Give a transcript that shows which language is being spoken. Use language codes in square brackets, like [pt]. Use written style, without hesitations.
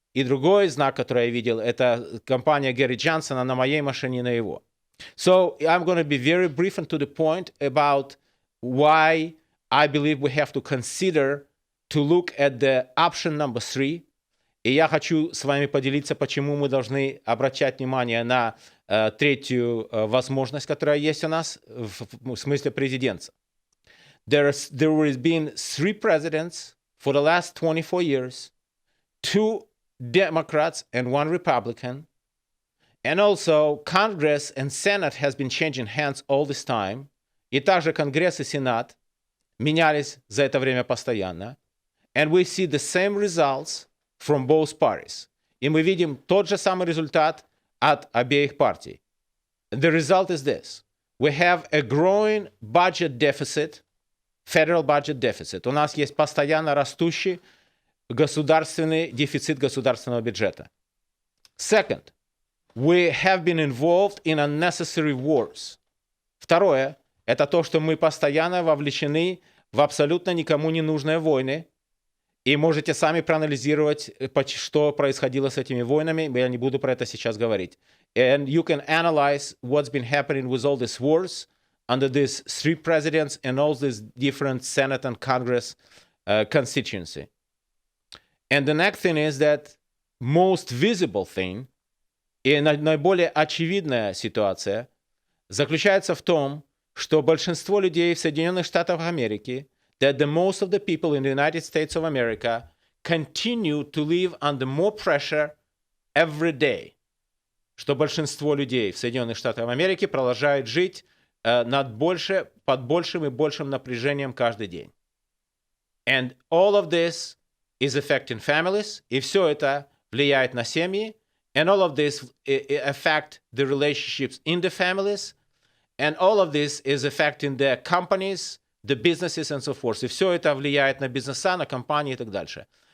[ru] И другой знак, который я видел, это компания Гэри Джонсона на моей машине и на его. [en] So I'm going to be very brief and to the point about why I believe we have to consider to look at the option number 3. [ru] И я хочу с вами поделиться, почему мы должны обращать внимание на третью возможность, которая есть у нас в смысле президентства. [en] There has been 3 presidents for the last 24 years, 2 Democrats and 1 Republican. And also Congress and Senate has been changing hands all this time. [ru] И также Конгресс и Сенат менялись за это время постоянно. [en] And we see the same results from both parties. [ru] И мы видим тот же самый результат от обеих партий. [en] The result is this. We have a growing budget deficit, federal budget deficit. [ru] У нас есть постоянно растущий государственный дефицит государственного бюджета. [en] Second, we have been involved in unnecessary wars. [ru] Второе, это то, что мы постоянно вовлечены в абсолютно никому не нужные войны. И можете сами проанализировать, что происходило с этими войнами. Я не буду про это сейчас говорить. [en] And you can analyze what's been happening with all these wars under these 3 presidents and all these different Senate and Congress constituency. And the next thing is that most visible thing, [ru] и наиболее очевидная ситуация, заключается в том, что большинство людей в Соединенных Штатах Америки, [en] that the most of the people in the United States of America continue to live under more pressure every day. [ru] Что большинство людей в Соединенных Штатах Америки продолжают жить под большим и большим напряжением каждый день. [en] And all of this is affecting families, [ru] и все это влияет на семьи, [en] and all of this affect the relationships in the families, and all of this is affecting the companies, the businesses and so forth. [ru] И все это влияет на бизнеса, на компании и так дальше.